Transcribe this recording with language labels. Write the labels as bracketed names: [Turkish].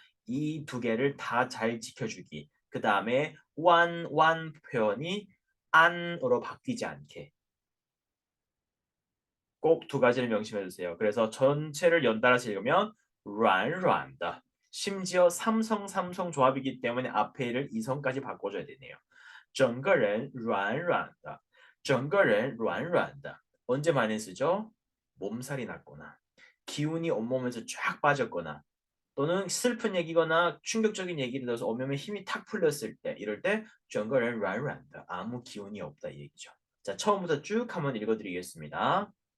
[Korean] 이 두 개를 다 잘 지켜주기. 그 다음에 완 표현이 안으로 바뀌지 않게 꼭 두 가지를 명심해 주세요. 그래서 전체를 연달아서 읽으면 软软的. 심지어 삼성 조합이기 때문에 앞에 일을 이성까지 바꿔줘야 되네요. [Chinese] 整个人软软的.整个人软软的. [Korean] 언제 많이 쓰죠? 몸살이 났거나 기운이 온몸에서 쫙 빠졌거나 또는 슬픈 얘기거나 충격적인 얘기를 들어서 온몸에 힘이 탁 풀렸을 때 이럴 때 [Chinese] 整个人软软的. [Korean] 아무 기운이 없다 이 얘기죠. 자, 처음부터 쭉 한번 읽어드리겠습니다.